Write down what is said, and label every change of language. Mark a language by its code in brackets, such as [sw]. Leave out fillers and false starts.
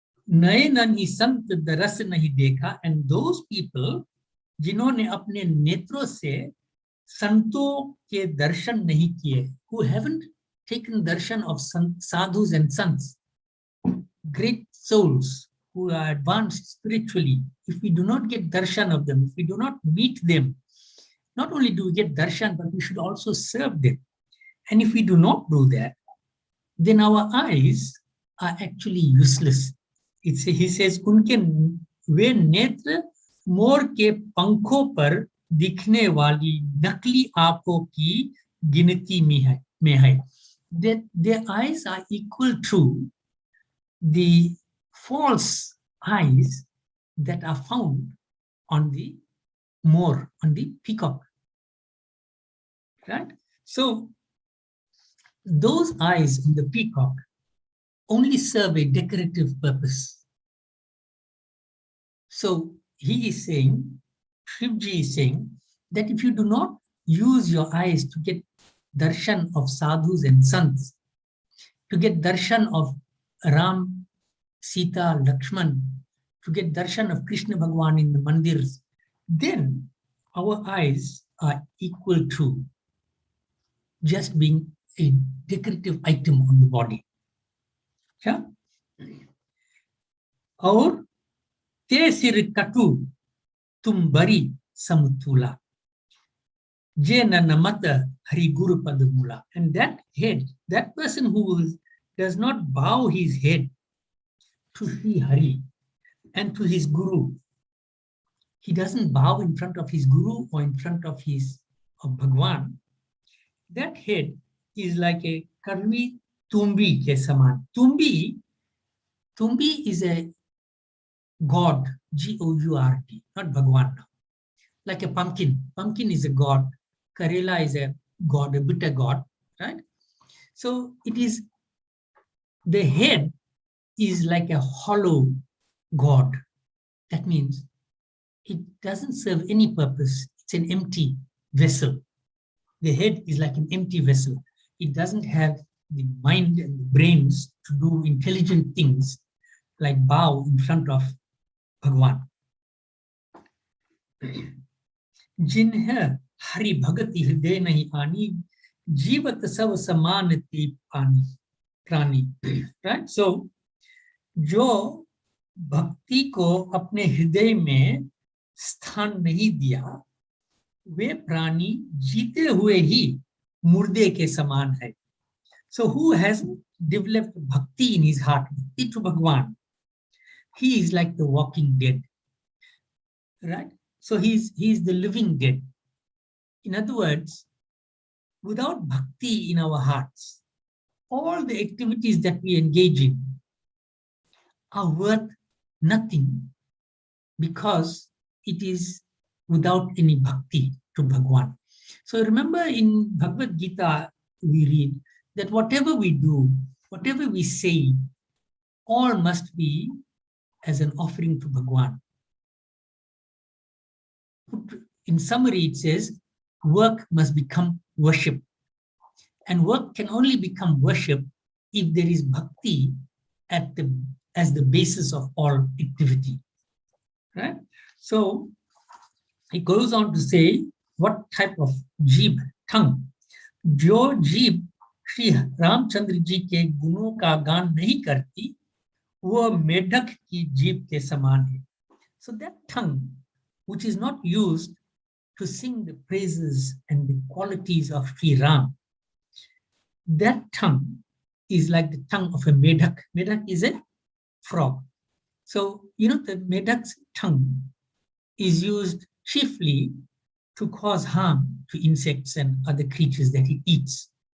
[hi] नयननि संत दरस नहीं देखा, [en] and those people [hi] जिन्होंने अपने नेत्रों से संतों के दर्शन नहीं किए, [en] who haven't taken darshan of sadhus and sants, great souls who are advanced spiritually. If we do not get darshan of them, if we do not meet them, not only do we get darshan, but we should also serve them. And if we do not do that, then our eyes are actually useless. He says, [hi] उनके वे नेत्र मोर के पंखों पर दिखने वाली नकली आंखों की गिनती में है. [en] Their eyes are equal to the false eyes that are found on the moor, on the peacock. Right? So those eyes in the peacock only serve a decorative purpose. So he is saying, Shivji is saying, that if you do not use your eyes to get darshan of sadhus and sants, to get darshan of Ram, Sita, Lakshman, to get darshan of Krishna Bhagwan in the mandirs, then our eyes are equal to just being a decorative item on the body. Yeah? [hi] और ते सिर कटु तुम बरी समतुला जे नमत हरि गुरु पद मूला. [en] And that head, that person who does not bow his head to Sri Hari and to his guru, he doesn't bow in front of his guru or in front of of Bhagwan, that head is like a [hi] karvi tumbi ke saman. [en] Tumbi is a god, G-O-U-R-D, not Bhagwan. Like a pumpkin. Pumpkin is a god. Karela is a god, a bitter god, right? So it is, the head is like a hollow god. That means it doesn't serve any purpose. It's an empty vessel. The head is like an empty vessel. It doesn't have the mind and the brains to do intelligent things like bow in front of Bhagwan. [hi] जिन्हें हरि भगति हृदय नहीं आनी, जीवत सब समान ते पानी प्राणी. [en] Right? [hi] So, जो भक्ति को अपने हृदय में स्थान नहीं दिया, वे प्राणी जीते हुए ही मुर्दे के समान है. [en] So who has developed bhakti in his heart, bhakti to Bhagwan, he is like the walking dead, right? So he is the living dead. In other words, without bhakti in our hearts, all the activities that we engage in are worth nothing, because it is without any bhakti to Bhagwan. So remember, in Bhagavad Gita we read that whatever we do, whatever we say, all must be as an offering to Bhagwan. In summary, it says work must become worship, and work can only become worship if there is bhakti as the basis of all activity, right? So he goes on to say what type of jeeb, tongue. [hi] जो जीभ श्री रामचंद्र जी के गुणों का गान नहीं करती, वो मेढक की जीभ के समान है. [en] So that tongue which is not used to sing the praises and the qualities of Sri Ram, that tongue is like the tongue of a medak. Medak is a frog. So, you know, the medak's tongue is used chiefly to cause harm to insects and other creatures that it eats.